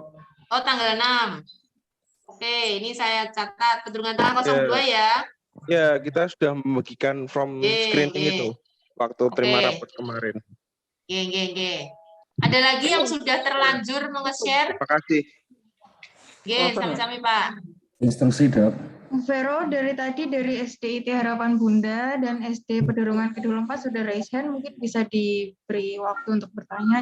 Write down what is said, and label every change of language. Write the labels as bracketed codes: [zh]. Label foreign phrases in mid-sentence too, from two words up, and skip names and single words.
[id] Oh, tanggal 6. Oke, ini saya catat Pedurungan Tengah 02 ya. Ya, kita sudah membagikan [en] form screening [id] itu waktu terima rapat kemarin. Ada lagi yang sudah terlanjur nge-share? Terima kasih. Sami-sami, Pak. Instruksi, Dok. Vero, dari tadi dari SDIT Harapan Bunda dan SD Pedurungan Kedul 4 sudah [en] raise hand, [id] mungkin bisa diberi waktu untuk bertanya.